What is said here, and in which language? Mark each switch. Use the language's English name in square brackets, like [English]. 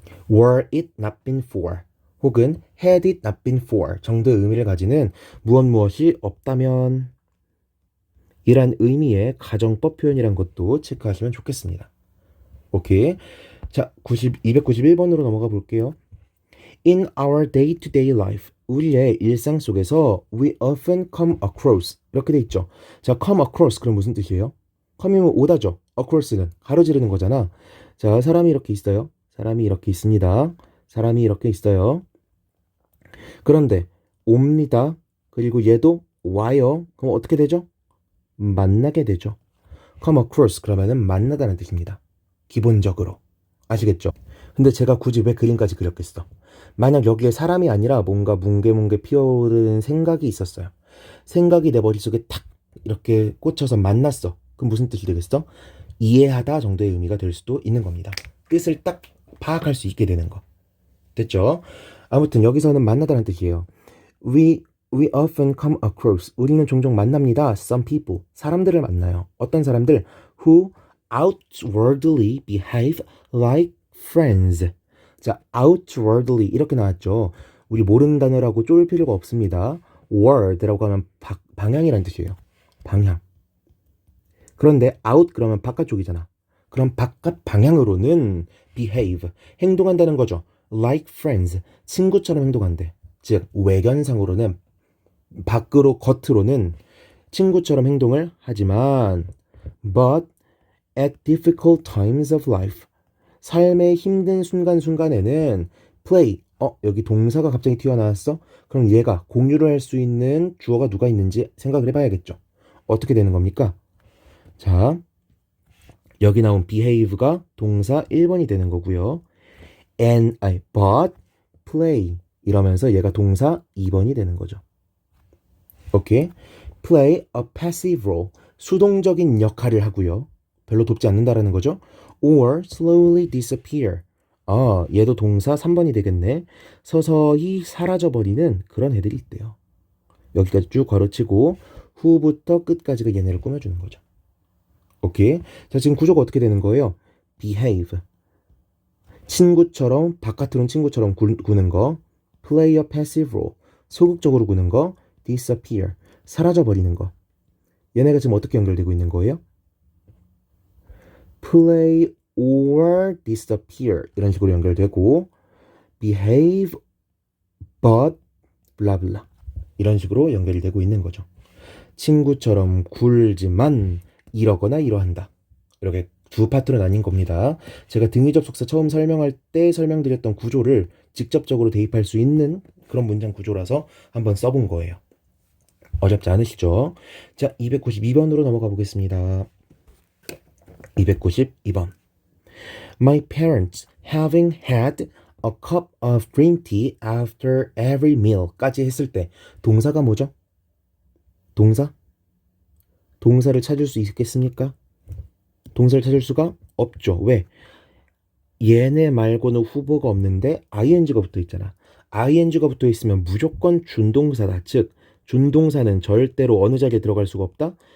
[English] were it not been for [Korean] 혹은 [English] had it not been for [Korean] 정도의 의미를 가지는 무엇이 없다면 이란 의미의 가정법 표현이란 것도 체크하시면 좋겠습니다. 오케이. 자, 291번으로 넘어가 볼게요. [English] In our day-to-day life, [Korean] 우리의 일상 속에서 [English] we often come across, [Korean] 이렇게 돼 있죠. 자, come across 그럼 무슨 뜻이에요? come이면 오다죠. across는 가로지르는 거잖아. 자, 사람이 이렇게 있어요. 사람이 이렇게 있습니다. 사람이 이렇게 있어요. 그런데 옵니다. 그리고 얘도 와요. 그럼 어떻게 되죠? 만나게 되죠. come across 그러면은 만나다는 뜻입니다. 기본적으로. 아시겠죠? 근데 제가 굳이 왜 그림까지 그렸겠어? 만약 여기에 사람이 아니라 뭔가 뭉게뭉게 피어오르는 생각이 있었어요. 생각이 내 머릿속에 탁 이렇게 꽂혀서 만났어. 그럼 무슨 뜻이 되겠어? 이해하다 정도의 의미가 될 수도 있는 겁니다. 뜻을 딱 파악할 수 있게 되는 거. 됐죠? 아무튼 여기서는 만나다는 뜻이에요. [English] We often come across, [Korean] 우리는 종종 만납니다. [English] Some people, [Korean] 사람들을 만나요. 어떤 사람들? [English] Who outwardly behave like friends. [Korean] 자, outwardly 이렇게 나왔죠. 우리 모르는 단어라고 쫄 필요가 없습니다. word라고 하면 방향이라는 뜻이에요. 방향. 그런데 out 그러면 바깥쪽이잖아. 그럼 바깥 방향으로는 behave, 행동한다는 거죠. [English] like friends, [Korean] 친구처럼 행동한대. 즉 외견상으로는 밖으로 겉으로는 친구처럼 행동을 하지만 [English] but at difficult times of life, [Korean] 삶의 힘든 순간순간에는 play, 여기 동사가 갑자기 튀어나왔어? 그럼 얘가 공유를 할 수 있는 주어가 누가 있는지 생각을 해봐야겠죠. 어떻게 되는 겁니까? 자, 여기 나온 behave가 동사 1번이 되는 거고요. [English] but play [Korean] 이러면서 얘가 동사 2번이 되는 거죠. 오케이? [English] play a passive role, [Korean] 수동적인 역할을 하고요. 별로 돕지 않는다라는 거죠. [English] or slowly disappear, [Korean] 얘도 동사 3번이 되겠네. 서서히 사라져버리는 그런 애들이 있대요. 여기까지 쭉 괄호치고 후부터 끝까지가 얘네를 꾸며주는 거죠. 오케이. 자, 지금 구조가 어떻게 되는 거예요? behave, 친구처럼, 바깥으로는 친구처럼 구는 거. [English] play a passive role, [Korean] 소극적으로 구는 거. disappear, 사라져버리는 거. 얘네가 지금 어떻게 연결되고 있는 거예요? [English] play or disappear [Korean] 이런 식으로 연결되고 [English] behave but blah blah [Korean] 이런 식으로 연결이 되고 있는 거죠. 친구처럼 굴지만 이러거나 이러한다. 이렇게 두 파트로 나뉜 겁니다. 제가 등위 접속사 처음 설명할 때 설명드렸던 구조를 직접적으로 대입할 수 있는 그런 문장 구조라서 한번 써본 거예요. 어렵지 않으시죠? 자, 292번으로 넘어가 보겠습니다. 292번. [English] My parents having had a cup of green tea after every meal [Korean] 까지 했을 때 동사가 뭐죠? 동사? 동사를 찾을 수 있겠습니까? 동사를 찾을 수가 없죠. 왜? 얘네 말고는 후보가 없는데 ing가 붙어 있잖아. ing가 붙어 있으면 무조건 준동사다. 즉 준동사는 절대로 어느 자리에 들어갈 수가 없다?